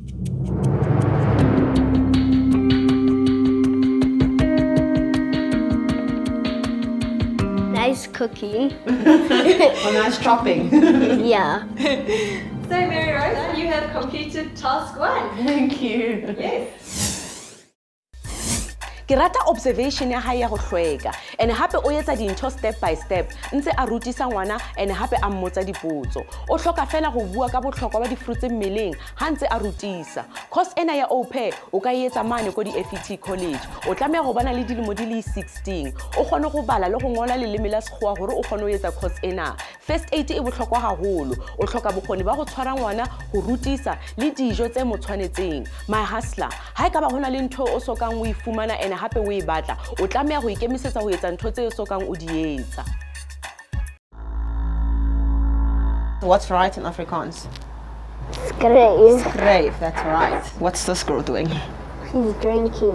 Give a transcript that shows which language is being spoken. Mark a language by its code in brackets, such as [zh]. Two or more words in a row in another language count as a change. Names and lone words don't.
[en] Nice cooking. Oh, nice chopping. Yeah. So Maryrose, you have completed task 1. Thank you. Yes. [st] ke rata observation ya hae ya go hlweka and hape o etsa dintho [en] step by step [st] ntse a rutisa ngwana and hape a mmotsa dipotso o hloka fela go bua ka botlhokwa ba di-fruits mmeleng ha ntse a rutisa course ena ya au pair o ka e etsa mane ko di-FET college o tlameha go bana le dilemo di le 16 o kgone go bala le go ngola leleme la sekgowa gore o kgone go etsa course ena [en] first aid [st] e botlhokwa haholo o hloka bokgoni ba go tshwara ngwana go rutisa le dijo tse mo tshwanetseng [en] my hustler [st] ha e ka ba hona le ntho o sokang o ifumana ene hape o e batla o tlameha go ikemisetsa go etsa ntho tse o sokang o di etsa. [en] What's right in Afrikaans? Skreef. Skreef, that's right. What's this girl doing? He's drinking.